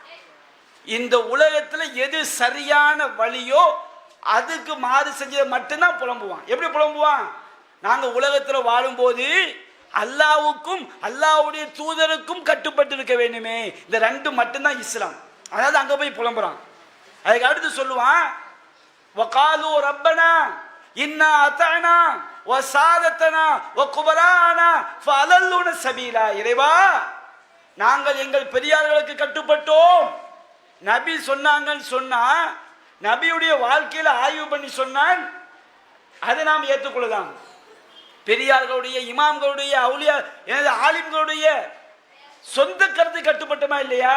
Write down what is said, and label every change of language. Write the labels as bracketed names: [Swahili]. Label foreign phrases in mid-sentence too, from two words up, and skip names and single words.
[Tamil] இந்த உலகத்தில் எது சரியான வழியோ அதுக்கு மாறு செஞ்சதை மட்டும்தான் புலம்புவான். எப்படி புலம்புவான்? நாங்கள் உலகத்தில் வாழும்போது அல்லாஹ்வுக்கும் அல்லாஹ்வுடைய தூதருக்கும் கட்டுப்பட்டிருக்க வேண்டுமே, இந்த ரெண்டு மட்டும்தான் இஸ்லாம். அதாவது அங்கே போய் புலம்புறான். அதுக்கு அடுத்து சொல்லுவான், [Arabic] وقالوا ربنا إنا أطعنا وسادتنا وكبراءنا فأضلونا السبيلا, [Tamil] இறைவா நாங்கள் எங்கள் பெரியார்களுக்கு கட்டுப்பட்டோம். நபி சொன்னாங்கன்னு சொன்னா, நபியுடைய வாழ்க்கையில ஆய்வு பண்ணி சொன்னால் அதை நாம் ஏற்றுக்கொள்ளலாம். பெரியார்களுடைய இமாம்களுடைய அவுலியா எனது ஆலிம்களுடைய சொந்த கருத்து கட்டுப்பட்டோமா இல்லையா?